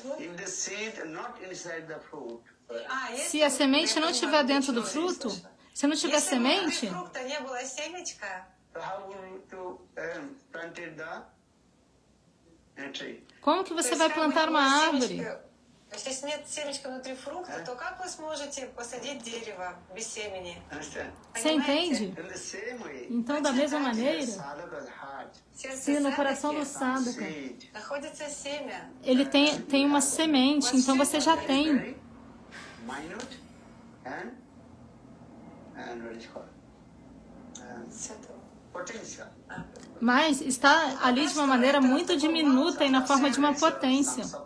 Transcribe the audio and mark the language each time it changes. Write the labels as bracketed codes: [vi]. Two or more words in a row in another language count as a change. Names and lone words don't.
[pt] Se a semente não estiver dentro do fruto, se não tiver semente, como que você vai plantar uma árvore? [ru] Если нет семечка внутри фрукта, то как вы сможете посадить дерево без семени? [pt] Você entende? Então, da mesma maneira, se no coração do sadhaka ele tem uma semente, então você já tem. Mas está ali de uma maneira muito diminuta e na forma de uma potência.